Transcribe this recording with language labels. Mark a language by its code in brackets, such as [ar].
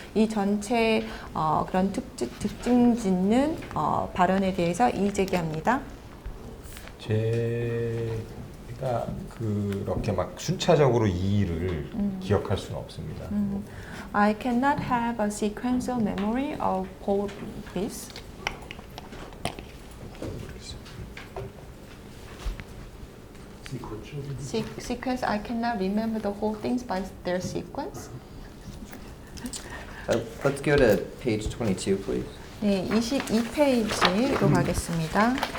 [ko] 이 전체 그런 특징 짓는 발언에 대해서 이의 제기합니다. 제가 그렇게 막 순차적으로 이의를 기억할 수는 없습니다. [en] I cannot have a sequential memory of all this. Sequence, I cannot remember the whole things by their sequence. Let's go to page 22, please. [ko] 네, 22페이지로 가겠습니다.